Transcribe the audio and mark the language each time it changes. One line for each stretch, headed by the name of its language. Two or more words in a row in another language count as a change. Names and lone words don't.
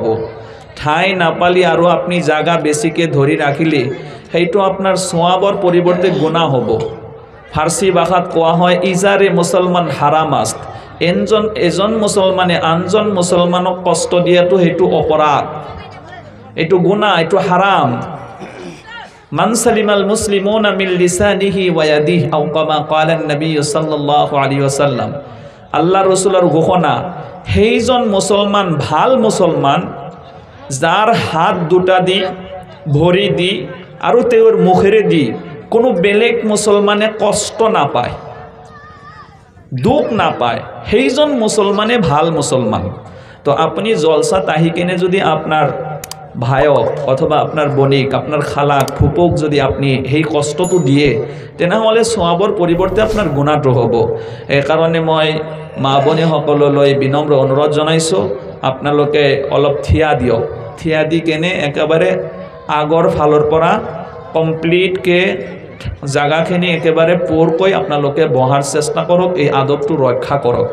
Assamese: ঠাই নাপালি আৰু আপুনি জাগা বেছিকৈ ধৰি ৰাখিলে সেইটো আপোনাৰ সোৱাবৰ পৰিৱৰ্তে গুনাহ হ'ব। ফাৰ্চী ভাষাত কোৱা হয়
Persian: آزار مسلمان حرام است,
Assamese: এজন মুছলমানে আনজন মুছলমানক কষ্ট দিয়াটো সেইটো অপৰাধ, এইটো গুনাহ, এইটো হাৰাম।
Arabic: من سلم المسلمون من لسانه ويده أو كما قال النبي صلى الله عليه وسلم.
Bangla: আল্লাহ রাসূলের ঘোষণা,
Assamese: সেইজন মুসলমান ভাল মুসলমান যার হাত দুটা দি, ভৰি দি আৰু তেওঁৰ মুখেৰে দি কোনো বেলেগ মুসলমানে কষ্ট নাপায়, দুখ নাপায়, সেইজন মুসলমানে ভাল মুসলমান। তো আপনি জলসাত আহি কেনে যদি আপনার ভাইক অথবা আপনার বনিক, আপনার খালাক, ফুপক যদি আপনি সেই কষ্টটো দিয়ে, তেনেহ'লে সোৱাবৰ পৰিৱৰ্তে আপোনাৰ গুণাটো হ'ব। সেইকাৰণে মই মা বনিসকললৈ বিনম্ৰ অনুৰোধ জনাইছোঁ, আপোনালোকে অলপ থিয়া দিয়ক। থিয়া দি কেনে একেবাৰে আগৰ ফালৰ পৰা কমপ্লিটকৈ জাগাখিনি একেবাৰে পূৰকৈ আপোনালোকে বহাৰ চেষ্টা কৰক, এই আদবটো ৰক্ষা কৰক।